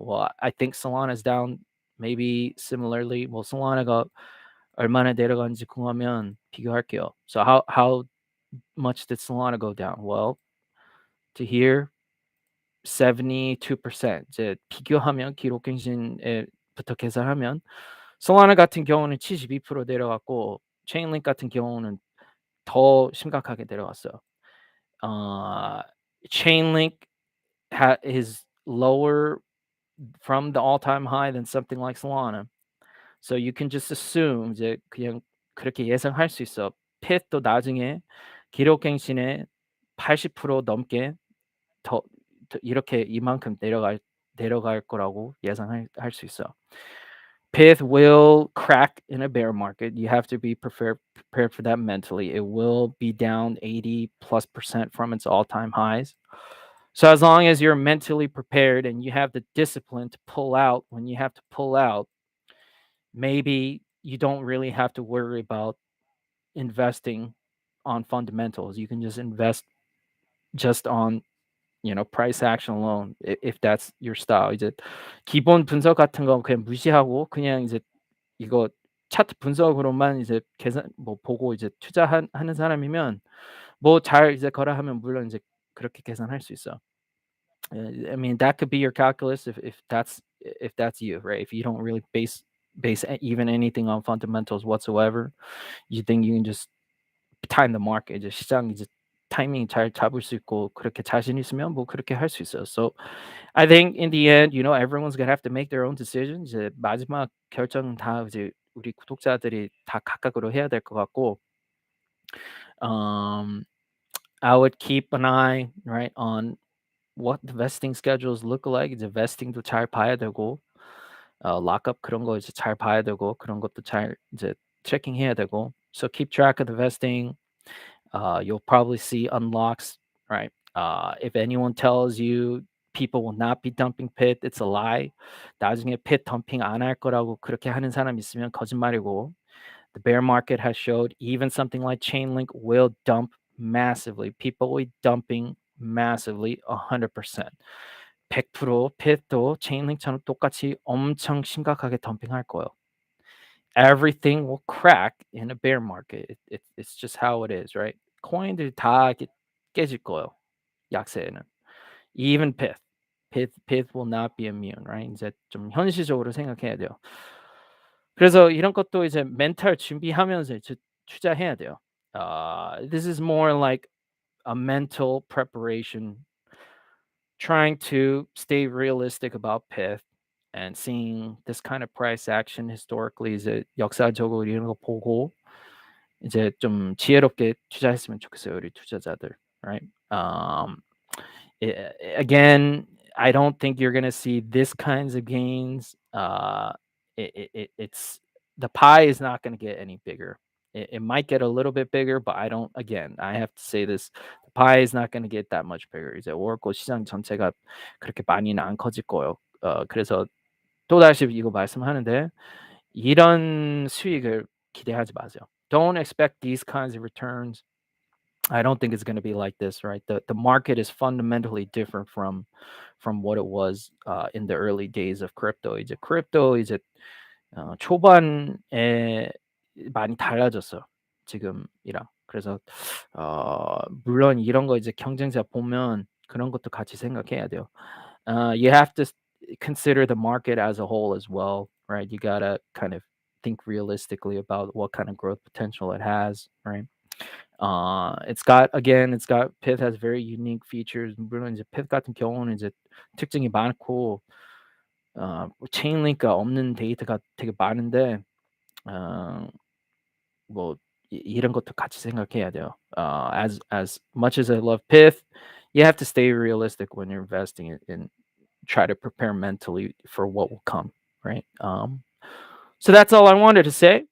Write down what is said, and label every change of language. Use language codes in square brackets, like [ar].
[en] Well, I think Solana is down maybe similarly. [ko] Well, Solana가 얼마나 내려간지 궁금하면 비교할게요. [en] So how much did Solana go down? Well, to here 72%. [ko] 이제 비교하면 기록갱신부터 계산하면 Solana 같은 경우는 72% 내려갔고 Chainlink 같은 경우는 더 심각하게 내려갔어요. [en] Chainlink is lower from the all-time high than something like Solana. So you can just assume [ko] 이제 그냥 그렇게 예상할 수 있어. Pyth도 나중에 기록갱신에 80% 넘게 더 이렇게 이만큼 내려갈 거라고 예상할 수 있어. [en] Pyth will crack in a bear market. You have to be prepared for that mentally. It will be down 80+% from its all-time highs. So as long as you're mentally prepared and you have the discipline to pull out when you have to pull out, maybe you don't really have to worry about investing on fundamentals. You can just invest just on price action alone if that's your style. [ko] 이제 기본 분석 같은 거 그냥 무시하고 그냥 이제 이거 차트 분석으로만 이제 계산 보고 이제 하는 사람이면 뭐 잘 이제 거래하면 물론 이제 그렇게 계산할 수 있어. [en] I mean, that could be your calculus if that's you, right? If you don't really base even anything on fundamentals whatsoever, you think you can just time the market. [ko] 이제 시장 이제 타이밍 잘 잡을 수 있고 그렇게 자신 있으면 뭐 그렇게 할 수 있어요. [en] So I think in the end, everyone's gonna have to make their own decisions. [ko] 이제 마지막 결정은 다 이제 우리 구독자들이 다 각각으로 해야 될 것 같고, um, [en] I would keep an eye right on what the vesting schedules look like. [ko] 이제 vesting도 잘 봐야 되고, 락업 그런 거 이제 잘 봐야 되고 그런 것도 잘 이제 체킹해야 되고. [en] So keep track of the vesting. You'll probably see unlocks, right? If anyone tells you people will not be dumping pit, it's a lie. [ko] 나중에 pit dumping 안 할 거라고 그렇게 하는 사람 있으면 거짓말이고. [en] The bear market has showed even something like Chainlink will dump massively. People will be dumping massively, 100%. [ko] 100% pit도 Chainlink처럼 똑같이 엄청 심각하게 덤핑할 거예요. [en] Everything will crack in a bear market. It's just how it is, right? [ko] 코인들 다 이렇게 깨질 거예요. 약세에는. [en] Even Pyth. Pyth will not be immune, right? [ko] 이제 좀 현실적으로 생각해야 돼요. 그래서 이런 것도 이제 멘탈 준비하면서 이제 투자해야 돼요. [en] This is more like a mental preparation, trying to stay realistic about Pyth and seeing this kind of price action historically [ko] 이제 역사적으로 이런 거 보고 이제 좀 지혜롭게 투자했으면 좋겠어요, 우리 투자자들, [en] right? Again, I don't think you're gonna see this kinds of gains. It's the pie is not gonna get any bigger. It might get a little bit bigger, but I don't. Again, I have to say this: the pie is not gonna get that much bigger. [ko] 이제 오르고 시장 전체가 그렇게 많이는 안 커질 거예요. 그래서 또다시 이거 말씀하는데 이런 수익을 기대하지 마세요. [en] Don't expect these kinds of returns. I don't think it's going to be like this, right? The market is fundamentally different from what it was in the early days of crypto. [ko] 이제 crypto 이제 초반에 많이 달라졌어 지금이랑. 그래서 물론 이런 거 이제 경쟁자 보면 그런 것도 같이 생각해야 돼요. [en] You have to consider the market as a whole as well, right? You gotta kind of think realistically about what kind of growth potential it has, right? it's got Pyth has very unique features. [ko] 물론 이제 Pyth 같은 경우는 이제 특징이 많고 체인링크가 없는 데이터가 되게 많은데 어 뭐 이런 것도 같이 생각해야 돼요. [en] As much as I love Pyth, you have to stay realistic when you're investing and try to prepare mentally for what will come, right? So that's all I wanted to say.